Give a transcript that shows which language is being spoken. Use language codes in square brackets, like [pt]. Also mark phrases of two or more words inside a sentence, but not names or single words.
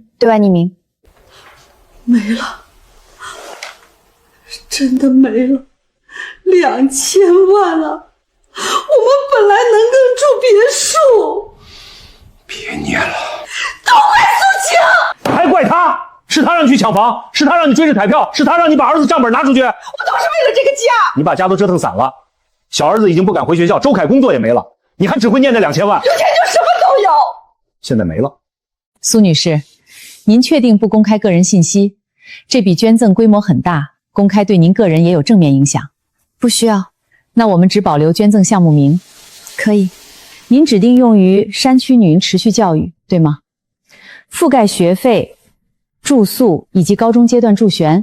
[zh] 對外匿名。沒了，真的沒了，2000萬啊！我們本來能更住別墅。別念了，都怪蘇晴，還怪他，是他讓你去搶房，是他讓你追着彩票，是他让你把兒子账本拿出去。我都是為了這個家。你把家都折騰散了，小兒子已經不敢回學校，周凱工作也沒了，你還只會念那2000萬。有錢就什么都有。現在沒了。蘇女士，您確定不公開個人信息？這筆捐贈規模很大，公開對您個人也有正面影響。不需要。那我們只保留捐贈項目名。可以。您指定用於山區女嬰持續教育，對嗎？覆蓋學費、住宿以及高中階段助學。